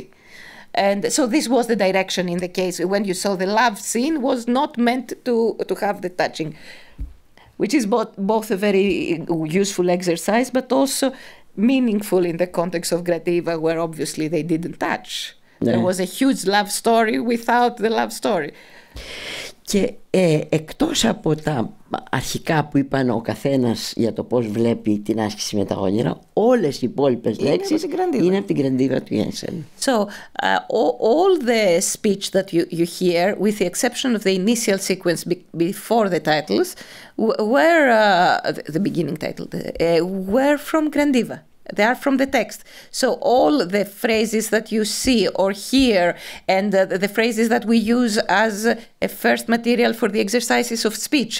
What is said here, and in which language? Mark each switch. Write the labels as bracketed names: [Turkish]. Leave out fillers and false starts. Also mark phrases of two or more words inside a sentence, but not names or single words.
[English] And so this was the direction in the case. When you saw the love scene, was not meant to have the touching, which is both a very useful exercise, but also meaningful in the context of Gradiva, where obviously they didn't touch. Yeah. There was a huge love story without the love story. [Greek] Και εκτός από τα αρχικά που είπαν ο καθένας για το πώς βλέπει την άσκηση με τα όνειρα, όλες οι υπόλοιπες λέξεις είναι από την Gradiva του Jensen. [English] So all the speech that you hear, with the exception of the initial sequence before the titles, were the beginning title, were from Gradiva. They are from the text. So all the phrases that you see or hear, and the phrases that we use as a first material for the exercises of speech.